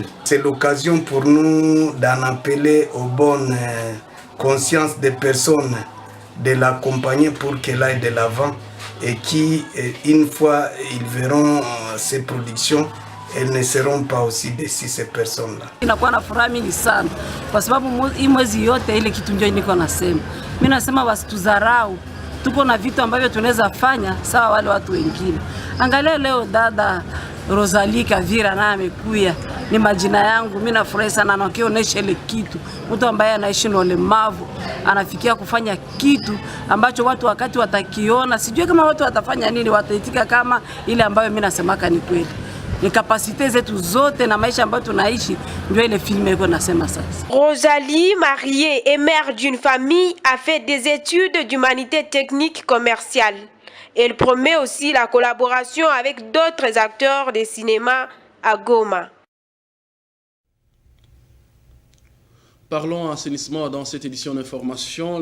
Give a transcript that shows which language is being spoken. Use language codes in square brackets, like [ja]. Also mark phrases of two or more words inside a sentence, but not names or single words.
[fr] C'est l'occasion pour nous d'en appeler aux bonnes consciences des personnes, de l'accompagner pour qu'elle aille de l'avant et qui, une fois ils verront ses productions, elles ne seront pas aussi déçues, ces personnes-là. [sw] Inakuwa na furaha mingi sana kwa sababu hii mwezi yote ile kitu ndio niko nasema. Mimi nasema wasitudharau. Tuko na vitu ambavyo tunaweza fanya sawa wale watu wengine. Angalia leo dada Rosalie Kavira na amekuya. Ni majina yangu, mimi nafurahi sana na kionyesha ile kitu. Mtu ambaye anaishi na ulemavu anafikia kufanya kitu ambacho watu wakati watakiona, sijui kama watu watafanya nini, wataitika kama ile ambayo mimi nasemaka ni kweli. [fr] Les capacités [sw] zetu zote na maisha ambayo tunaishi ndio ile filme iko nasema sasa. [fr] Rosalie, mariée et mère d'une famille, a fait des études d'humanité technique commerciale. Elle promet aussi la collaboration avec d'autres acteurs de cinéma à Goma. Parlons assainissement dans cette édition d'information.